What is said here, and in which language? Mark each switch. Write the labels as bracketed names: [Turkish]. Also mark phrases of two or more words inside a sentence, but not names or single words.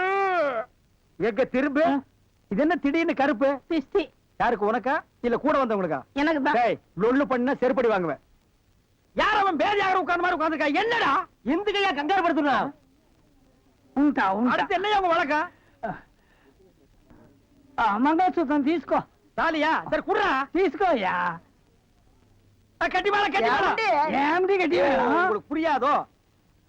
[Tamil] எங்க திரும்ப இது என்ன திடீர்னு கருப்பு? பிஸ்தி. யாருக்கு, உனக்கா இல்ல கூட வந்தவங்களுக்கா? எனக்கு தான். டேய், லொள்ளு பண்ணா செருப்படி வாங்குவேன். யார் அவன் பேர் யாரும் உட்கார்ந்த மாதிரி உட்கார்ந்துருக்கா? என்னடா இந்த கையா கங்காரு படுத்துறா? [Telugu] ఉంటా ఉంటా. [Tamil] அடுத்து என்னையா உங்க வழக்கா? [Telugu] మంగళసూత్రం తీసుకో. [Tamil] தாலியா? சரி குடுறா. [Telugu] తీసుకోయ్యా. [Tamil] கட்டி மேல கட்டி மேல. [Telugu] ఏమిటి గట్టి? [Tamil] உங்களுக்கு புரியாதோ?